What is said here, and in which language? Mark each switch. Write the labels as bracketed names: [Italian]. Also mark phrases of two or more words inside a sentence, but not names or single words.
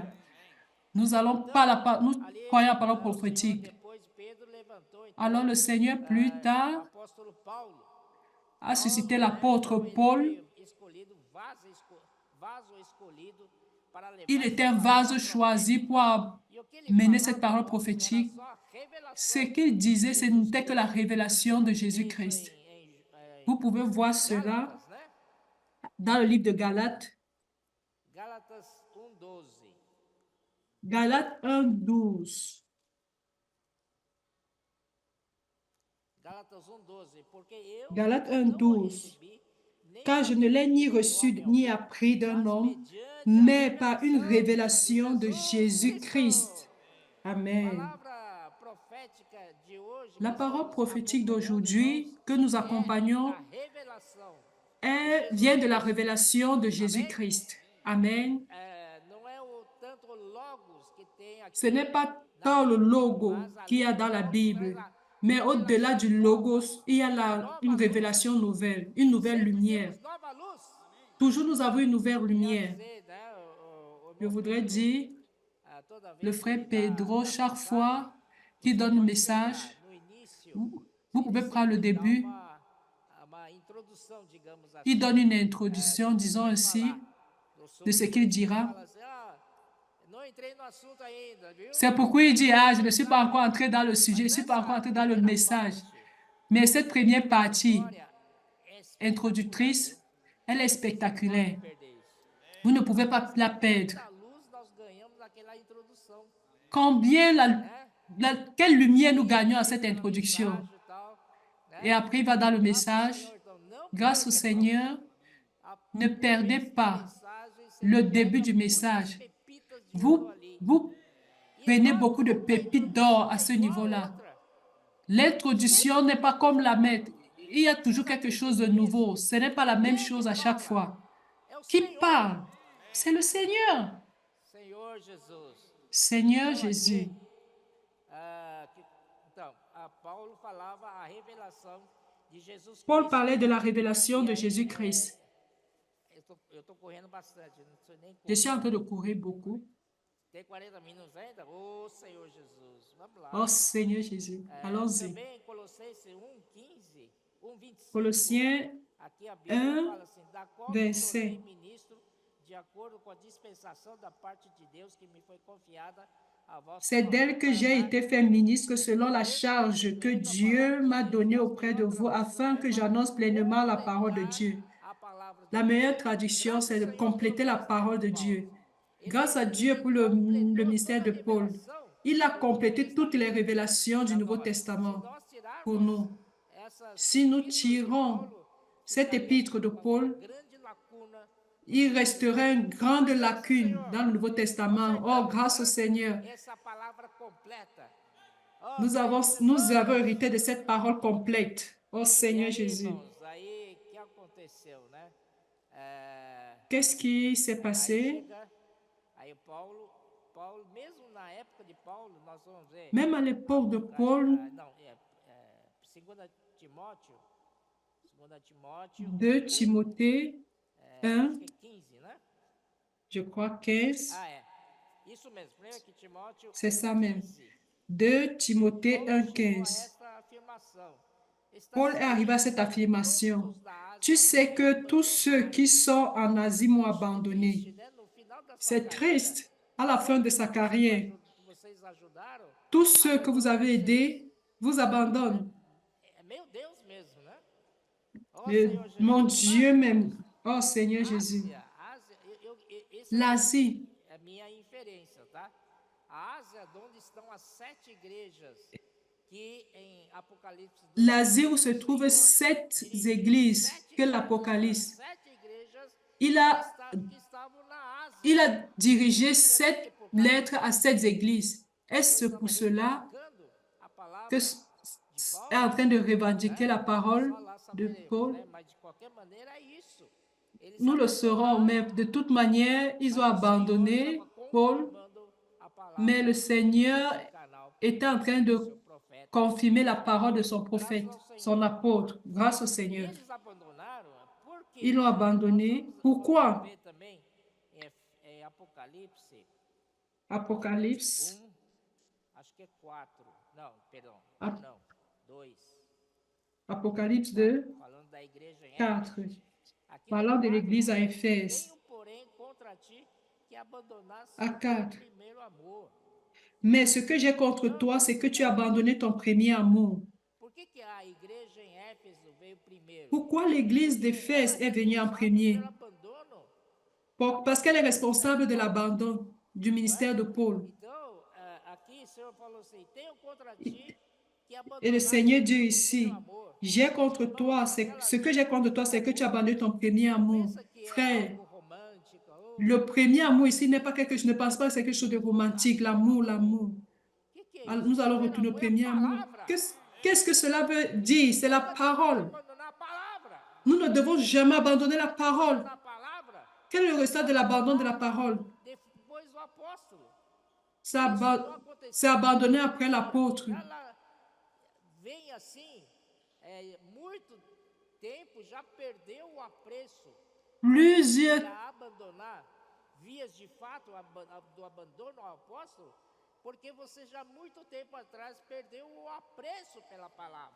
[French] Nous croyons la parole prophétique. [Portuguese] Depois Pedro levantou então [French] Alors le Seigneur, plus tard, [Portuguese] o apóstolo Paulo, [French] a suscité l'apôtre Paul. [Portuguese] escolhido, vaso escolhido para levar [French] Il était un vase choisi pour [Portuguese] e o que ele [French] mener cette parole prophétique. [Portuguese] só revelação [French] Ce qu'il disait, ce n'était que la révélation de Jésus-Christ. Vous pouvez voir cela né? dans le livre de Galates. [Portuguese] Gálatas 1:12. [French] Galates 1:12. [Portuguese] Gálatas 1:12, porque eu [French] Galates [Portuguese] não [French] 1:12. [Portuguese] recebi [French] car je ne l'ai ni reçu ni appris d'un homme, mais par une révélation de Jésus-Christ. Amen. [Portuguese] Palavra profética de hoje [French] La [Portuguese] que [French] parole [Portuguese] estamos [French] prophétique [Portuguese] acompanhando, [French] d'aujourd'hui que nous [Portuguese] irmãos, [French] accompagnons [Portuguese] da revelação [French] vient de [Portuguese] Jesus [French] la [Portuguese] Cristo. [French] révélation de Jésus-Christ. Amen. [Portuguese] Não é tanto o logos que tem aqui [French] Ce n'est pas [Portuguese] na [French] tant le [Portuguese] Bíblia, logo mas a [French] qu'il y a dans la [Portuguese] logos traz [French] Bible, [Portuguese] a [French] mais au-delà [Portuguese] revelação [French] du [Portuguese] nova, [French] logos, il y a une [Portuguese] nova [French] révélation [Portuguese] luz. [French] nouvelle, une nouvelle [Portuguese] Sempre [French] lumière. [Portuguese] temos nova luz. [French] Toujours nous avons une nouvelle [Portuguese] Queria [French] lumière. [Portuguese] dizer, né, o [French] Je [Portuguese] meu [French] voudrais [Portuguese] filho, [French] dire, [Portuguese] toda [French] le [Portuguese] vez que ele [French] frère [Portuguese] dá [French] Pedro, [Portuguese] a [French] chaque [Portuguese] mensagem, [French] fois qu'il [Portuguese] você [French] donne un [Portuguese] pode [French] message, [Portuguese] pegar no início, [French] vous [Portuguese] ele [French] pouvez prendre le [Portuguese] sempre dá [French] début, [Portuguese] uma introdução, digamos assim, [French] il donne une [Portuguese] do [French] introduction, [Portuguese] que ele [French] disons [Portuguese] vai [French] ainsi, [Portuguese] falar, [French] de ce qu'il [Portuguese] ele [French] dira. [Portuguese] fala assim, não entrei no assunto ainda, viu? [French] C'est pourquoi il dit, ah, je ne suis pas encore entré dans le sujet, je ne [Portuguese] Mas [French] suis pas encore [Portuguese] essa [French] entré dans le [Portuguese] primeira [French] message. [Portuguese] parte [French] Mais cette première partie [Portuguese] introdutória é espetacular, [French] introductrice, [Portuguese] viu? [French] elle est [Portuguese] Vocês não [French] spectaculaire. [Portuguese] podem perder isso. [French] Vous ne pouvez pas la perdre. [Portuguese] Quanta luz nós ganhamos naquela introdução, [French] Combien [Portuguese] né? [French] quelle lumière nous [Portuguese] E [French] gagnons à [Portuguese] entra [French] cette [Portuguese] na [French] introduction. [Portuguese] mensagem e tal, [French] Et [Portuguese] né? [French] après, il va dans le [Portuguese] Graças ao [French] message. [Portuguese] Senhor, então, não [French] Grâce au [Portuguese] perca, [French] Seigneur, [Portuguese] irmãos. [French] ne perdez [Portuguese] Começo da [French] pas [Portuguese] mensagem, você [French] le [Portuguese] pega [French] début du [Portuguese] muitas [French] message. [Portuguese] pepitas de ouro ali. [French] Vous [Portuguese] E [French] prenez [Portuguese] igual [French] beaucoup de [Portuguese] nunca a [French] pépites d'or [Portuguese] introdução [French] à [Portuguese] é [French] ce [Portuguese] igual a [French] niveau-là. [Portuguese] outra. [French] L'introduction [Portuguese] Sempre [French] n'est [Portuguese] tem [French] pas [Portuguese] uma [French] comme [Portuguese] coisa [French] la [Portuguese] nova. [French] maître. Il y a toujours [Portuguese] Vocês [French] quelque chose de [Portuguese] acreditam [French] nouveau. [Portuguese] nisso? [French] Ce n'est pas la même [Portuguese] Quem que [French] chose à chaque [Portuguese] fala? [French] fois. [Portuguese] É o [French] Qui [Portuguese] Senhor. [French] parle? C'est le Seigneur. [Portuguese] Senhor Jesus. [French] Seigneur [Portuguese] Então, [French] Jésus. [Portuguese] aqui, Paulo falava a revelação de Jesus [French] Paul [Portuguese] Cristo. [French] parlait de la révélation [Portuguese] E [French] de [Portuguese] aí, [French] Jésus-Christ. [Portuguese] eu tô correndo bastante, não sei nem [French] Je suis en [Portuguese] como. [French] train de courir beaucoup. [Portuguese] Tem 40 minutos ainda? Ô Senhor Jesus, vamos lá. [French] Oh Seigneur Jésus. Allons-y. [Portuguese] Também Colossenses 1:15, 1:25. [French] Colossiens [Portuguese] Aqui a Bíblia [French] 1, [Portuguese] fala assim, da qual me [French] verset. [Portuguese] tornei ministro de acordo com a dispensação da parte de Deus que me foi confiada a vosso [French] C'est [Portuguese] favor, [French] d'elle que [Portuguese] para [French] j'ai [Portuguese] dar [French] été fait ministre selon la charge que [Portuguese] cumprindo a [French] Dieu [Portuguese] palavra [French] m'a [Portuguese] de [French] donnée [Portuguese] Deus, [French] auprès de [Portuguese] melhor [French] vous [Portuguese] tradução, [French] afin [Portuguese] né? [French] que [Portuguese] Para [French] j'annonce pleinement la parole de [Portuguese] completar [French] Dieu. [Portuguese] a palavra de [French] La [Portuguese] Deus. [French] meilleure traduction, [Portuguese] Graças [French] c'est [Portuguese] ao [French] de [Portuguese] Senhor [French] compléter la [Portuguese] pelo [French] parole de [Portuguese] ministério de [French] Dieu. [Portuguese] Paulo. Ele- [French] Grâce à Dieu [Portuguese] ele [French] pour le [Portuguese] completou [French] ministère [Portuguese] toda [French] de [Portuguese] a [French] Paul. [Portuguese] revelação [French] Il a [Portuguese] do Novo [French] complété toutes les [Portuguese] Testamento [French] révélations du [Portuguese] para [French] Nouveau [Portuguese] nós. [French] Testament [Portuguese] Se nós tirarmos [French] pour nous. [Portuguese] essas [French] Si nous [Portuguese] epístolas de [French] tirons [Portuguese] Paulo, [French] cette [Portuguese] ficaria [French] épître de [Portuguese] uma [French] Paul, [Portuguese] grande lacuna no [French] il [Portuguese] Novo [French] resterait une [Portuguese] Testamento. [French] grande [Portuguese] Mas graças ao [French] lacune [Portuguese] Senhor, [French] dans le Nouveau Testament. [Portuguese] Oh, nós [French] grâce au [Portuguese] herdamos, [French] Seigneur, [Portuguese] essa palavra completa. [French] Oh, nous [Portuguese] Senhor [French] avons [Portuguese] Jesus! [French] hérité de cette parole complète. Oh [Portuguese] E [French] Seigneur [Portuguese] aí, [French] Jésus. [Portuguese] irmãos, aí o que aconteceu, né? [French] Qu'est-ce qui s'est [Portuguese] Aí [French] passé? [Portuguese] chega, aí Paulo, mesmo na época de Paulo, nós vamos ver. [French] Même à l'époque de Paul, [Portuguese] Não, 2 Timóteo, 2 Timóteo, [French] 2 Timothée 1, [Portuguese] acho que é 15, né? [French] je crois 15, [Portuguese] Isso mesmo, 1 Timóteo [French] c'est ça même. 15. 2 Timothée [Portuguese] Paulo [French] 1, [Portuguese] chegou a [French] 15. [Portuguese] essa afirmação. Está [French] Paul est arrivé à [Portuguese] ciente [French] cette [Portuguese] que [French] affirmation. [Portuguese] muitos da Ásia [French] Tu sais [Portuguese] me [French] que tous ceux qui sont en Asie m'ont abandonné. [Portuguese] triste, né? No final da sua [French] C'est [Portuguese] carreira, [French] triste. À la fin de sa carrière, [Portuguese] vocês ajudaram, [French] tous ceux que vous avez aidés vous abandonnent. [Portuguese] meu Deus mesmo, né? Oh, [French] Et [Portuguese] Senhor Jesus. [French] mon Dieu même. Oh Seigneur Jésus. [Portuguese] Ásia, esse [French] L'Asie, [Portuguese] é a minha inferência, tá? A Ásia, onde estão as 7 igrejas que em Apocalipse 2, [French] l'Asie où se trouvent 7 églises que l'Apocalypse. [Portuguese] 7 igrejas [French] Il a, [Portuguese] que estavam na Ásia. [French] il a dirigé 7 lettres à 7 églises. Est-ce pour cela [Portuguese] Buscando a palavra [French] que est en train de revendiquer la parole de Paul? [Portuguese] né? Mas de qualquer maneira é isso. Eles [French] Nous le saurons, mais de toute manière, ils ont abandonné Paul, [Portuguese] confirmando a palavra [French] mais le Seigneur [Portuguese] do canal [French] était en train de [Portuguese] do profeta. [French] confirmer la parole de son prophète, son apôtre, grâce au Seigneur. [Portuguese] Eles abandonaram porque [French] Ils l'ont abandonné. Pourquoi? [Portuguese] ver também em Apocalipse [French] Apocalypse, [Portuguese] acho que é 4. Não, perdão. [French] Ap- [Portuguese] Não, 2. [French] Apocalypse 2, [Portuguese] Falando da igreja em [French] 4. [Portuguese] Éfeso. Aqui [French] Parlant [Portuguese] no [French] de [Portuguese] 4, [French] l'église à Éphèse. [Portuguese] tenho, porém, contra ti que abandonasses [French] À [Portuguese] o [French] 4. [Portuguese] primeiro amor. [French] Mais ce que j'ai contre toi, c'est que tu as abandonné ton premier amour. [Portuguese] Por que a igreja em Éfeso veio primeiro? [French] Pourquoi l'église d'Éphèse est venue en premier? [Portuguese] Pelo abandono. [French] Parce qu'elle est responsable de l'abandon du ministère de Paul. [Portuguese] Então, aqui o Senhor falou assim, tenho contra ti [French] Et le Seigneur dit ici, j'ai contre toi, ce que j'ai contre toi, c'est que tu abandonnes ton premier amour. Frère, le premier amour ici n'est pas quelque chose, je ne pense pas que c'est quelque chose de romantique, l'amour, l'amour. Alors, nous allons retourner au premier amour. Qu'est-ce que cela veut dire? C'est la parole. Nous ne devons jamais abandonner la parole. Quel est le résultat de l'abandon de la parole? C'est abandonner après l'apôtre. [Portuguese] Vem assim, muito tempo já perdeu o apreço. [French] Plusieurs [Portuguese] A abandonar vias de fato do abandono ao apóstolo, porque você já muito tempo atrás perdeu o apreço pela palavra.